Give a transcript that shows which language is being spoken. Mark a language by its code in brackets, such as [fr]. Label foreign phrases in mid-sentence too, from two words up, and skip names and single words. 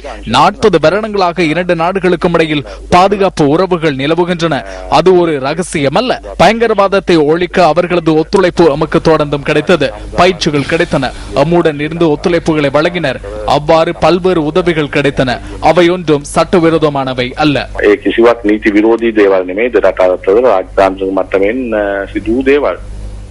[ta] 40 வருடங்களாக 2 நாடுகளுக்கும் இடையில் பாதுகாப்பு உறவுகள் நிலவுகின்றன. அது ஒரு ரகசியம் அல்ல. பயங்கரவாதத்தை ஒழிக்க அவர்களது ஒத்துழைப்பு நமக்கு தொடர்ந்தும் கிடைத்தது. பயிற்சிகள் கிடைத்தன. அம்முடன் இருந்து ஒத்துழைப்புகளை வழங்கினர். அவ்வாறு பல்வேறு உதவிகள் கிடைத்தன. அவை ஒன்றும் சட்டவிரோதமானவை அல்ல. [si] කිසිවක් නීති විරෝධී දේවල් නෙමෙයි. රට අතර රාජ්‍යතාන්ත්‍රික මට්ටමින් සිදු දේවල්.